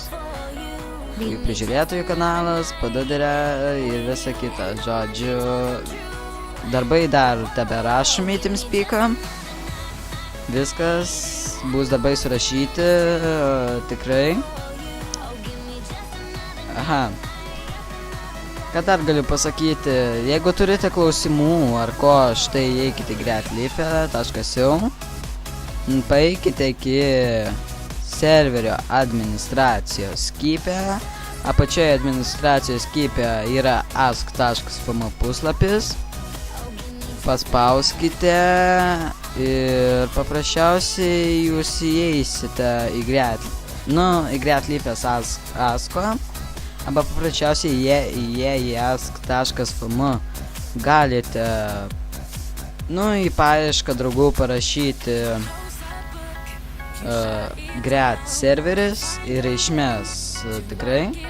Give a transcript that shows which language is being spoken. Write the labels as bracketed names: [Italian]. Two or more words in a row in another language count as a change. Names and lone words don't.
[Lithuanian] Prižiūrėtojų kanalas, padadarė ir visa kita, žodžiu, darbai dar teberašomi į TeamSpeaką, viskas bus darbai surašyti, tikrai. Ką dar galiu pasakyti, jeigu turite klausimų ar ko, štai įeikite great.life.eu, paeikite iki serverio administracijos skype, apačioje administracijos skype yra ask.fm puslapis, paspauskite ir paprasčiausiai jūs įeisite į great.life asko. Arba paprasčiausiai į ask.fm galite į paiešką draugų parašyti Great serveris ir išmes tikrai.